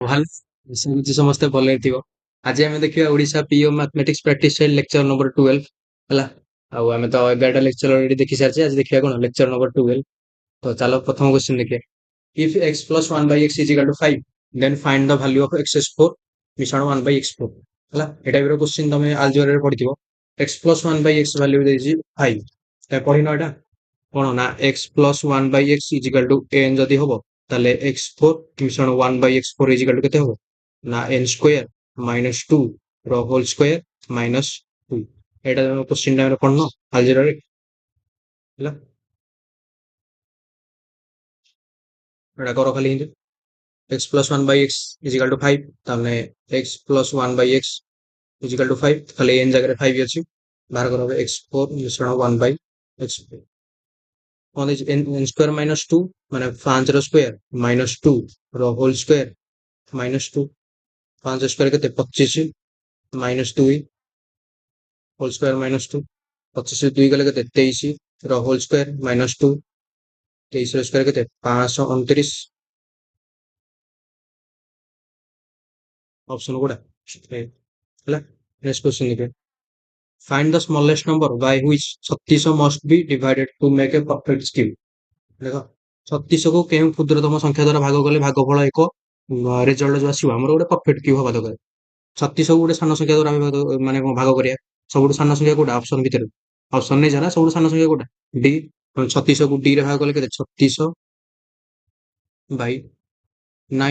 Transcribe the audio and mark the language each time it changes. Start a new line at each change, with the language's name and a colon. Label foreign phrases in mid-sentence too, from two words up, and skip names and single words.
Odia: ଭଲ ସେମିତି ସମସ୍ତେ ଭଲ ହେଇଥିବ। ଆଜି ଆମେ ଦେଖିବା ଓଡ଼ିଶା
English: PO mathematics practice child lecture number
Odia: 12 ହେଲା। ଆଉ ଆମେ ତ 11ଟା
English: lecture already
Odia: ଦେଖି ସାରିଛେ। ଆଜି ଦେଖିବା କଣ
English: lecture number
Odia: 12। ତ ଚାଲ ପ୍ରଥମ କ୍ୱେଶ୍ଚନ ଦେଖିବା।
English: If x plus 1 by x is equal to 5, then find the value of x4 ମିଶାଣ 1 by x4 ହେଲା। ଏ ଟାଇପର କ୍ୱେଶ୍ଚନ ତମେ ଆଲଜେବ୍ରାରେ ପଢିଥିବ। x plus 1 by x
Odia: ଭ୍ୟାଲ୍ୟୁ ଦେଇଛି 5। ତମେ ପଢିନ ଏଟା କଣ ନା
English: x plus 1 by x is equal to n
Odia: ଯଦି ହବ ତାହେଲେ
English: x4 ମିଶାଣ 1 by x4 is equal to
Odia: କେତେ ହବ ନା
English: n square minus 2 ର whole square minus 2.
Odia: ଏଇଟା ତମେ କ୍ୱେଶ୍ଚନ ଟାଇମରେ ପଢିନ ଆଲଜେବ୍ରାରେ ହେଲା। ଏଟା କର ଖାଲି ହିନ୍ତି
English: x plus 1 by x is equal to 5 ତାହେଲେ x plus 1 by x is equal to 5
Odia: ଖାଲି n ଜାଗାରେ 5 ଅଛି ବାହାର କର
English: x4 ମିଶ୍ରଣ 1 by x4
Odia: କଣ ଦେଇଛି
English: n square minus 2
Odia: ମାନେ 5 ର
English: square minus 2 ର whole square minus 2. 5 ସ୍କୋୟାର କେତେ 25 ମାଇନସ 2 ହୋଲ ସ୍କୋୟାର ମାଇନସ 2।
Odia: 25 2 ଗଲେ କେତେ 23 ର
English: whole square minus 2.
Odia: 23 ର ସ୍କୋୟାର କେତେ 529 ଅପସନ ଗୁଡା ହେଲା।
English: next question
Odia: ଦେଖିବା।
English: Find the smallest number by which 36 must be divided to make a perfect cube।
Odia: ଦେଖ 36 କୁ କେଉଁ କ୍ଷୁଦ୍ରତମ ସଂଖ୍ୟା ଦ୍ୱାରା ଭାଗ କଲେ ଭାଗଫଳ ଏକ ରେଜଲ୍ଟ ଯୋଉ ଆସିବ ଆମର ଗୋଟେ
English: perfect cube
Odia: ହବା ଦରକାର। 36 କୁ ଗୋଟେ ସାନ ସଂଖ୍ୟା ଦ୍ୱାରା ଆମେ ମାନେ କଣ ଭାଗ କରିବା। ସବୁଠୁ ସାନ ସଂଖ୍ୟା କୋଉଟା ଅପସନ ଭିତରେ ଅପସନ ନେଇଯା ନା ସବୁଠୁ ସାନ ସଂଖ୍ୟା କୋଉଟା ଡି। 36 କୁ ଡି ରେ ଭାଗ କଲେ କେତେ 36 ବାଇ 9।